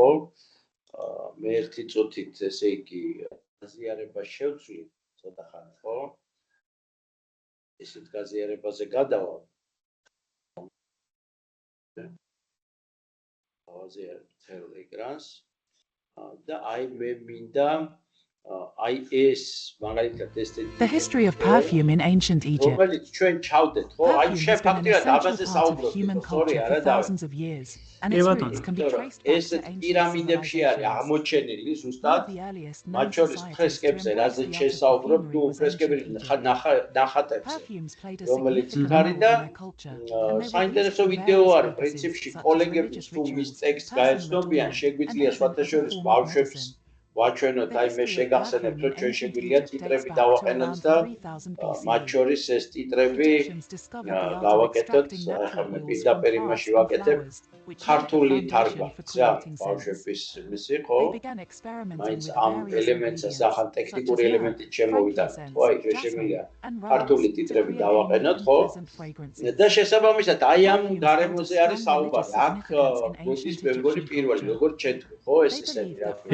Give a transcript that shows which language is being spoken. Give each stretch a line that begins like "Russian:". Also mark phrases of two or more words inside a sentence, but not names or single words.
Georgian: მე ერთი წუთით ესე იგი გაზიარება შევცვლი ცოტა ხანი, ხო? ესეთ გაზიარებაზე გადავალ. გავაზიარებ მთელ ეკრანს და აი მე მინდა
English: The history of perfume in ancient Egypt. Perfume has been an essential part of human culture for thousands of years, and its roots can be traced back to ancient civilizations. One of the earliest known societies to embrace the art of perfumery was Egypt. Perfumes played a significant role in their culture, and they were used for various purposes, such as religious rituals, personal decor,
Georgian: ვაჩვენოთ აი მე შეგახსენებთ რომ ჩვენ შეგვიძლია ტიტრები დავაყენოთ და მათ შორის ეს ტიტრები გავაკეთოთ ახლა მე პირდაპირ იმაში ვაკეთებ ქართული თარგმანიც რა ბავშვების მისი ხო მაინც ამ ელემენტს ახალ ტექნიკური ელემენტით შემოვიტანოთ ხო აი შეგვიძლია ქართული ტიტრები დავაყენოთ ხო და შესაბამისად აი ამ გარემოზე არის საუბარი აქ მოდის მე მგონი პირველი როგორც ჩეთქვი ხო ეს ესეთი რა